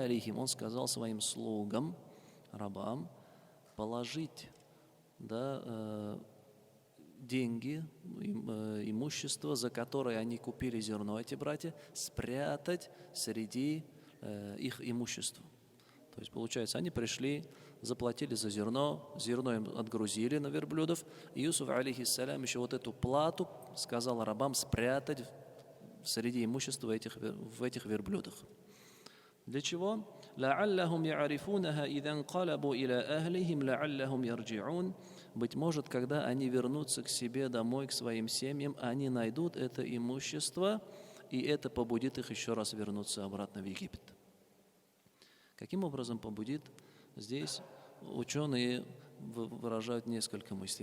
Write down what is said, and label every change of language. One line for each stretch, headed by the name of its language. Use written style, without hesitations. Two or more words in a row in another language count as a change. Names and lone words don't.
Russian: Он сказал своим слугам, рабам, положить, да, деньги, имущество, за которое они купили зерно, эти братья, спрятать среди их имущества. То есть, получается, они пришли, заплатили за зерно им отгрузили на верблюдов, и Юсуф, алейхиссалям, еще вот эту плату сказал рабам спрятать среди имущества в этих верблюдах. Для чего?
Arabic: لَعَلَّهُمْ يَعْرِفُونَهَا إِذَا انْقَلَبُوا إِلَىٰ أَهْلِهِمْ لَعَلَّهُمْ يَرْجِعُونَ.
Russian: Быть может, когда они вернутся к себе домой, к своим семьям, они найдут это имущество, и это побудит их еще раз вернуться обратно в Египет. Каким образом побудит? Здесь ученые выражают несколько мыслей.